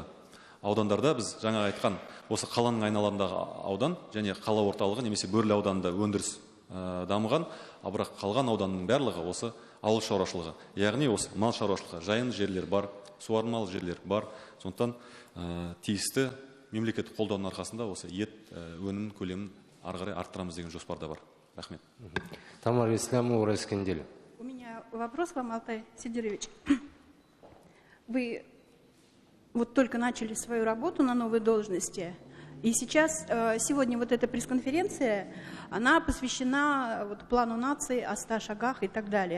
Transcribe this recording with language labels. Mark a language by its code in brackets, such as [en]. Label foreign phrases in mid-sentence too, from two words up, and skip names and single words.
[kk] Аудандарда біз жаңа айтқан осы қаланың айналасындағы аудан және қала орталығы немесе Бөрлі ауданында өндіріс дамыған, бірақ қалған ауданның барлығы осы ауыл шаруашылығы. Яғни осы мал шаруашылығы, жайын жерлер бар, суармалы жерлер бар. Сондықтан тиісті мемлекеттік қолдаудың арқасында осы ет өнімінің көлемін ары қарай арттырамыз деген жоспарда бар. Рахмет. Тамара Исламова, [ru] Уральская неделя. У меня вопрос к вам, Алтай Сидерович. Вы вот только начали свою работу на новой должности, и сейчас, сегодня вот эта пресс-конференция, она посвящена вот плану нации, о 100 шагах и так далее.